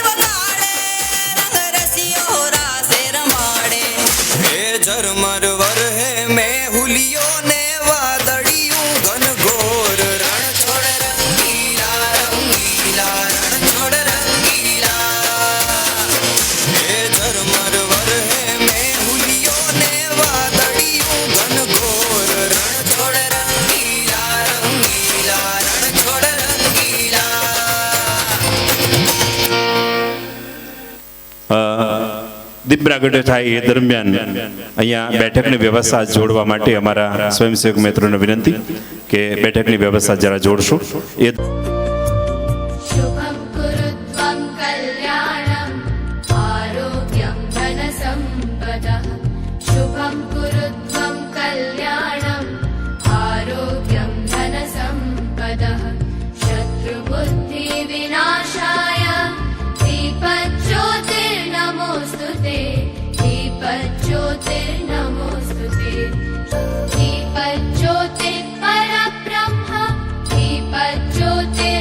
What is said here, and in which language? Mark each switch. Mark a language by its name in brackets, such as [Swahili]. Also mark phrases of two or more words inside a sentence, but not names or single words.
[Gujarati] વગાડે રંગ રસિયો રાસે રમાડે હે ઝરમર વરહે મેં હુલિયો ને વાદળિયું ઘનઘોર રણ છોડ રંગીલા રંગીલા રણ છોડ રંગીલા હે ઝરમર વરહે મેં હુલિયો ને વાદળિયું ઘનઘોર રણ છોડ રંગીલા રંગીલા રણ છોડ રંગીલા દીપ પ્રાગટ્ય થાય એ દરમિયાન અહીંયા બેઠકની વ્યવસ્થા જોડવા માટે અમારા સ્વયંસેવક મિત્રોને વિનંતી કે બેઠકની વ્યવસ્થા જરા જોડશો એ [Sanskrit] शुभं कुरुत्वं कल्याणम् आरोग्यं धनसम्पदः शुभं कुरुत्वं कल्याणम् आरोग्यं धनसम्पदः शत्रुबुद्धिविनाशाय दीपज्योतिर्नमोऽस्तु ते दीपज्योतिर्नमोऽस्तु ते दीपज्योतिः परब्रह्म दीपज्योतिः